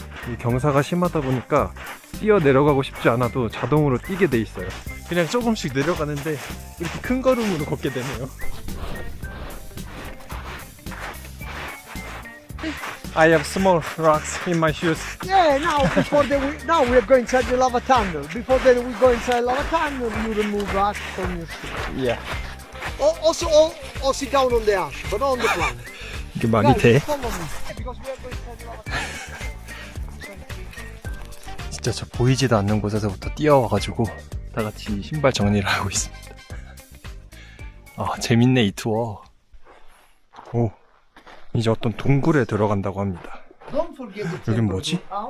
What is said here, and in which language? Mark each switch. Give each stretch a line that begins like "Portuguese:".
Korean: 이 경사가 심하다 보니까 뛰어 내려가고 싶지 않아도 자동으로 뛰게 돼 있어요. 그냥 조금씩 내려가는데 이렇게 큰 걸음으로 걷게 되네요.
English: I have small rocks in my shoes. Yeah, now now we are going inside the lava tunnel. Before then we go inside lava tunnel. You remove rocks from your shoes. Yeah. Or sit down on the ash, but not on the plant.
Korean: 이게 말이 돼?
English: Follow me, because we are going inside the lava tunnel.
Korean: 진짜 저 보이지도 않는 곳에서부터 뛰어와가지고 다 같이 신발 정리를 하고 있습니다. 아, 재밌네 이 투어. 오, 이제 어떤 동굴에 들어간다고 합니다. 여긴 뭐지?